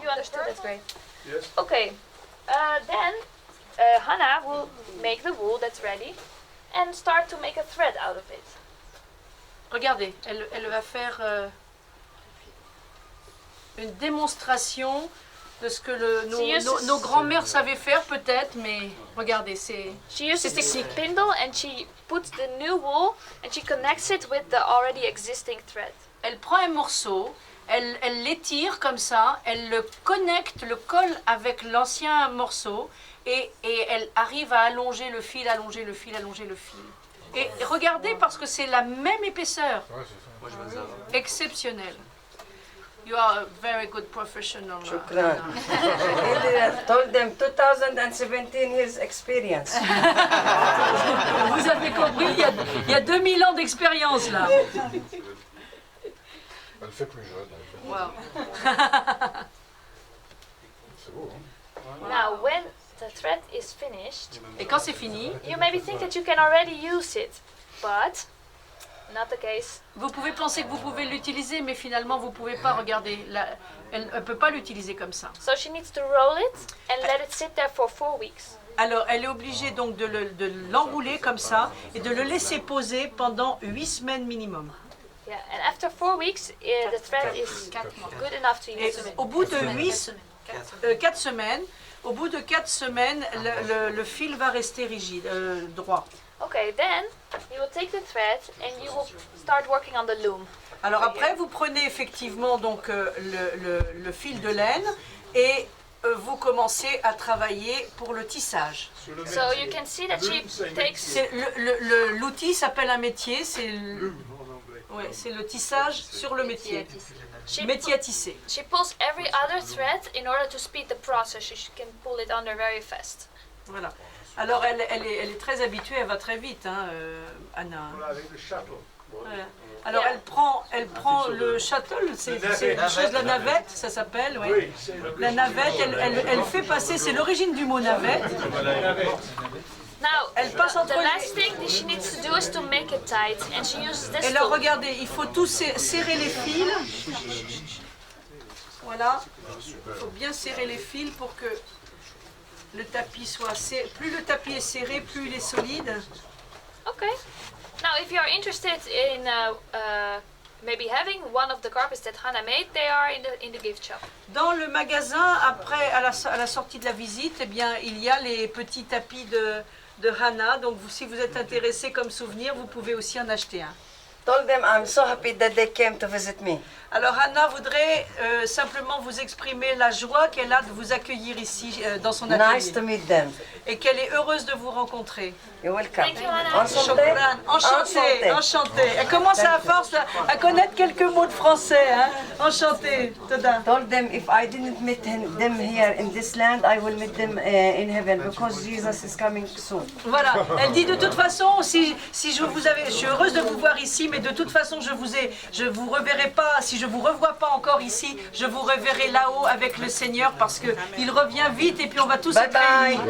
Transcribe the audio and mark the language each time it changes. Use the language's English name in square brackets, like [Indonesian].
[English] You understood? That's great. Yes. Okay, then Hannah will make the wool that's ready and start to make a thread out of it. [French] Regardez, elle va faire une démonstration de ce que nos grands-mères savaient faire peut-être, mais regardez, c'est... [English] She uses the spindle and she puts the new wool and she connects it with the already existing thread. [French] Elle prend un morceau, elle l'étire comme ça, elle le connecte, le colle avec l'ancien morceau et elle arrive à allonger le fil, allonger le fil, allonger le fil. Et regardez parce que c'est la même épaisseur. Moi, je me dis, Exceptionnel. [English] You are a very good professional. [Arabic] Shukran. [English] He told them 2017 years experience. [French] Vous avez compris, il y a 2000 ans d'expérience là. Elle fait plus jeune. Elle fait... Wow. C'est beau, hein? [English] Now, when the thread is finished, [French] Et quand c'est fini, [English] you maybe think that you can already use it, but not the case. [French] vous pouvez penser que vous pouvez l'utiliser, mais finalement vous pouvez pas. Regarder, elle ne peut pas l'utiliser comme ça. [English] So she needs to roll it and let it sit there for 4 weeks. [French] Alors elle est obligée donc de l'enrouler comme ça et de le laisser poser pendant 8 semaines minimum. [English] Yeah, and after 4 weeks, the thread is good enough to [French] Et [English] use. [French] au bout de 4 semaines, au bout de 4 semaines, le fil va rester rigide, droit. [English] Okay, then you will take the thread and you will start working on the loom. [French] Alors après, vous prenez effectivement donc le fil de laine et vous commencez à travailler pour le tissage. [English] So you can see that she takes. [French] L'outil s'appelle un métier, c'est le tissage sur le métier. Métier à tisser. [English] She pulls every other thread in order to speed the process. She can pull it under very fast. [French] Voilà. Alors elle est très habituée, elle va très vite, hein, Anna. Voilà, avec le château. Voilà. Alors elle prend le shuttle, c'est quelque chose de la navette, ça s'appelle, oui. Oui, c'est le... La navette, elle fait passer, c'est l'origine du mot navette. [English] Now, [French] Elle passe entre [English] the [French] les... [English] last thing that she needs to do is to make it tight, and she uses this [French] Et là, [English] tool. [French] regardez, il faut tout serrer les fils. Voilà. Il faut bien serrer les fils pour que le tapis soit serré. Plus le tapis est serré, plus il est solide. [English] Okay. Now, if you are interested in maybe having one of the carpets that Hannah made, they are in the gift shop. [French] Dans le magasin, après, à la sortie de la visite, eh bien, il y a les petits tapis de Hannah. Donc, si vous êtes intéressé comme souvenir, vous pouvez aussi en acheter un. [English] Told them I'm so happy that they came to visit me. [French] Alors Hannah voudrait simplement vous exprimer la joie qu'elle a de vous accueillir ici dans son [English] Nice [French] atelier [English] to meet them. [French] et qu'elle est heureuse de vous rencontrer. [English] You're welcome. Thank you, Hannah. [French] Enchanté. Enchantée, enchantée. Elle commence à force à connaître quelques mots de français. Hein. Enchantée, Toda. [English] Told them if I didn't meet them here in this land, I will meet them in heaven because Jesus is coming soon. [French] Voilà, elle dit de toute façon, si je suis heureuse de vous voir ici, mais de toute façon je vous reverrai pas si si je ne vous revois pas encore ici, je vous reverrai là-haut avec le Seigneur parce qu'il revient vite et puis on va tous être réunis.